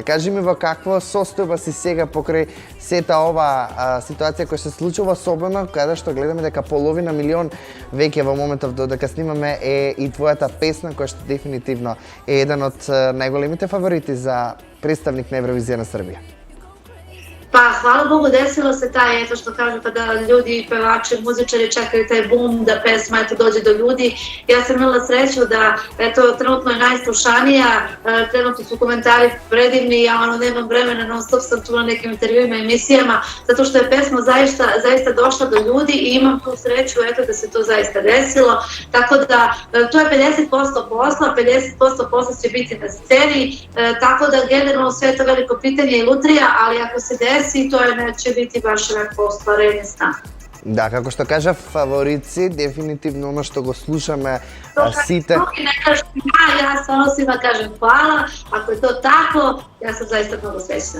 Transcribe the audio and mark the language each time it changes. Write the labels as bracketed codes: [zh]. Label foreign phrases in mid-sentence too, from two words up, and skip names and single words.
[mk] Кажи ми во какво состојба си сега покрај сета ова ситуација која се случува, особено каде што гледаме дека половина милион веќе во моментов додека снимаме е и твојата песна, која што дефинитивно е еден од најголемите фаворити за представник на Евровизија на Србија. [sr] Pa, hvala Bogu, desilo se taj, eto što kažu, kada ljudi, pevači, muzičari čekaju taj bum da pesma dođe do ljudi. Ja sam imala sreću da, eto, trenutno je najslušanija, trenutno su komentari predivni, ja nemam vremena, non stop sam tu na nekim intervjuima i emisijama, zato što je pesma zaista došla do ljudi i imam tu sreću, eto, da se to zaista desilo. Tako da, to je 50% posla, 50% posla će biti na sceni, tako da generalno sve je to veliko pitanje i lutrija, ali ako se desi, to neće biti baš neko ostvarenje sna. [mk] Да, како што кажа, фаворици, дефинитивно оно што го слушаме сите. [sr] Други не кажу ja stvarno svima kažem hvala, ako je to tako, ja sam zaista mnogo srećna.